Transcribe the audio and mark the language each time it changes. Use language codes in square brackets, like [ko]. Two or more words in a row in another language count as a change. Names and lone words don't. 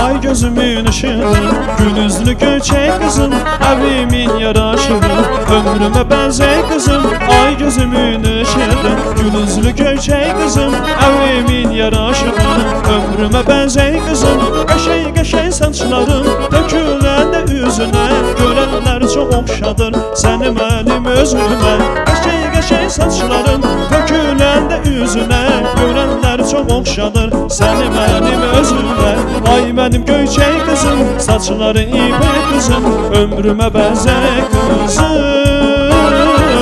[tr] gözümün ışığı, gül yüzlü göçek kızım, evimin yaraşığı. Ömrüme benzer kızım, ay gözümün ışığı, gül yüzlü göçek kızım, evimin yaraşığı. Ömrüme benzer kızım, [az] qəşəng qəşəng saçların döküləndə üzünə, görənlər çox oxşadır səni mənim özümə. Qəşəng qəşəng saçların döküləndə üzünə, görənlər çox oxşadır səni mənim özümə. Ay mənim göyçək qızım, saçları ipək qızım, ömrümə bənzər qızım.